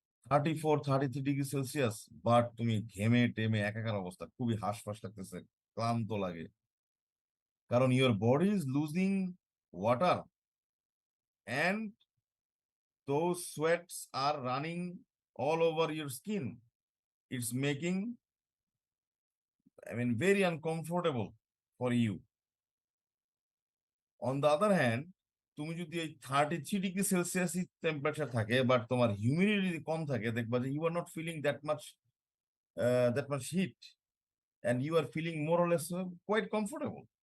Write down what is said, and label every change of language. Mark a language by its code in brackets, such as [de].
[bn] 34-33 degree Celsius, but তুমি ঘেমে টেমে একাকার অবস্থা, খুবই হাঁসফাঁস লাগতেছে, ক্লান্ত লাগে, কারণ your body is losing water and those sweats আর running all over your skin. [en] It's making, very uncomfortable for you. On the other hand, তুমি যদি এই 33 degree Celsius temperature থাকে, but তোমার হিউমিডিটি যদি কম থাকে, দেখবা যে you are not feeling that much heat, and you are feeling more or less quite comfortable.